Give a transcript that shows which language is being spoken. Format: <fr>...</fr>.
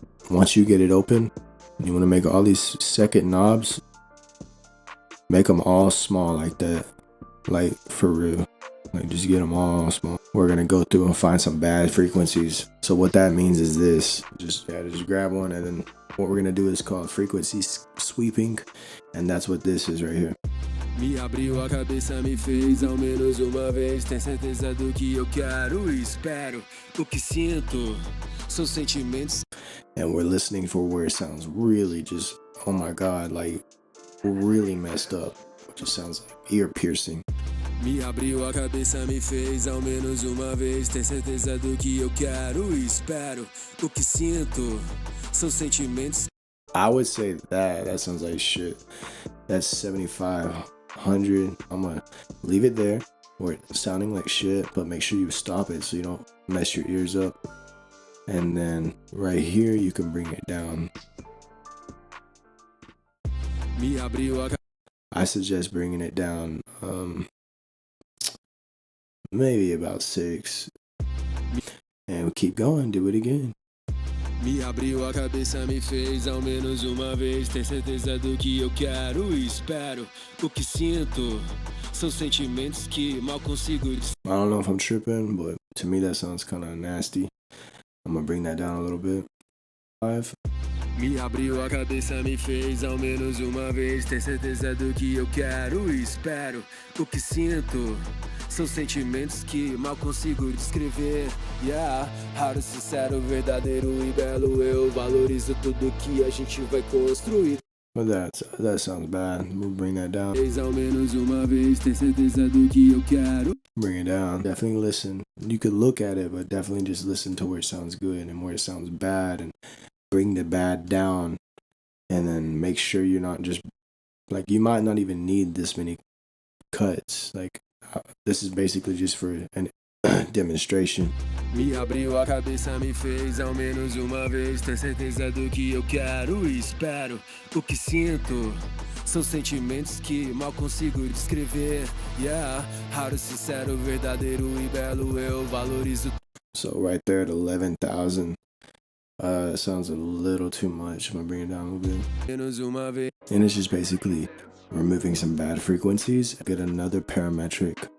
<en>Once you get it open, you want to make all these second knobs, make them all small like that, like for real. Like just get them all small. We're gonna go through and find some bad frequencies. So what that means is this: just grab one, and then what we're gonna do is called frequency sweeping, and that's what this is right here.</en> <pt>Me abriu a cabeça, me fez ao menos uma vez. Tem certeza do que eu quero e espero. O que sinto são sentimentos.</pt> <en>And we're listening for where it sounds really just, oh my God, like really messed up. It just sounds like ear piercing.</en> <pt>Me abriu a cabeça, me fez ao menos uma vez. Tem certeza do que eu quero e espero. O que sinto são sentimentos.</pt> <en>I would say that sounds like shit. That's 7,500. I'm gonna leave it there where it's sounding like shit, but make sure you stop it so you don't mess your ears up. And then right here you can bring it down.</en> <pt>Me abriu a</pt> <en>I suggest bringing it down maybe about 6. And keep going, do it again.</en> <pt>Me abriu a cabeça, me fez ao menos uma vez. Tem certeza do que eu quero e espero. O que sinto são sentimentos que mal consigo.</pt> <en>I don't know if I'm tripping, but to me that sounds kind of nasty. I'm gonna bring that down a little bit. 5.</en> <pt>Me abriu a cabeça, me fez ao menos uma vez. Tem certeza do que eu quero e espero. O que sinto são sentimentos que mal consigo descrever. Yeah, raro, sincero, verdadeiro e belo. Eu valorizo tudo que a gente vai construir.</pt> <en>But that sounds bad. We'll bring that down.</en> <pt>Fez ao menos uma vez, tem certeza do que eu quero.</pt> <en>Bring it down. Definitely listen. You could look at it, but definitely just listen to where it sounds good and where it sounds bad, and bring the bad down. And then make sure you're not just like, you might not even need this many cuts. Like, this is basically just for an demonstration.</en> <pt>Me abriu a cabeça, me fez ao menos uma vez. Tem certeza do que eu quero e espero. O que sinto são sentimentos que mal consigo descrever. Yeah, raro, sincero, verdadeiro e belo. Eu valorizo.</pt> <en>So right there at 11,000, it sounds a little too much. I'm gonna bring it down a little bit.</en> <pt>Menos uma vez.</pt> <en>And it's just basically removing some bad frequencies. Get another parametric.</en>